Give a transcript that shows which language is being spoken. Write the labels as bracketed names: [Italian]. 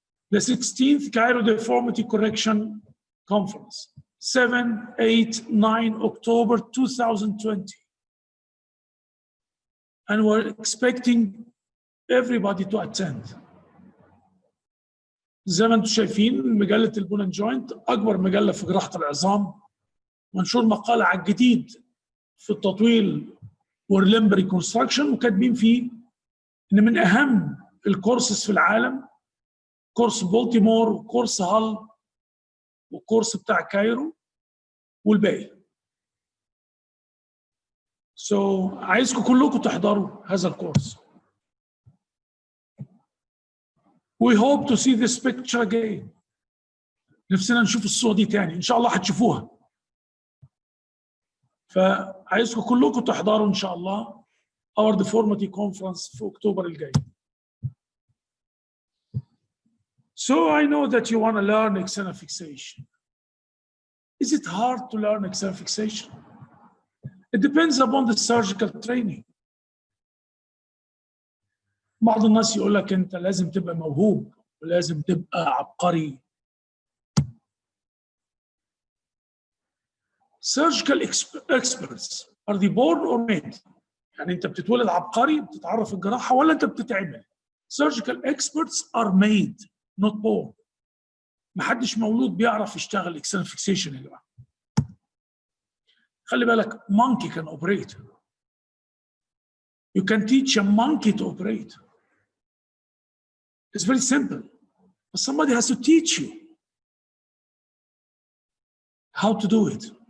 [English] The 16th Cairo Deformity Correction Conference, 7, 8, 9 October 2020. And we're expecting everybody to attend. [Arabic] زي ما انتم شايفين مجلة البون اند جوينت أكبر مجلة في جراحة العظام، منشور مقالة على الجديد في التطويل والليمب ريكونستراكشن، وكاتبين فيه إن من أهم الكورسز في العالم كورس بولتيمور وكورس هال والكورس بتاع كايرو والباقي. عايزكم كلكم تحضروا هذا الكورس. [English] We hope to see this picture again. [Arabic] نفسنا نشوف الصورة دي تاني، إن شاء الله هتشوفوها. فعايزكم كلكم تحضروا إن شاء الله our deformity conference في أكتوبر الجاي. [English] So I know that you want to learn external fixation. Is it hard to learn external fixation? It depends upon the surgical training. [Arabic] بعض الناس يقول لك أنت لازم تبقى موهوب ولازم تبقى عبقري. [English] Surgical experts are they born or made؟ [Arabic] يعني أنت بتتولد عبقري بتتعرف الجراحة ولا أنت بتتعمل؟ [English] Surgical experts are made, not born. [Arabic] محدش مولود بيعرف يشتغل external fixation يا جماعة. خلي بالك [English] monkey can operate. You can teach a monkey to operate. It's very simple. But somebody has to teach you how to do it.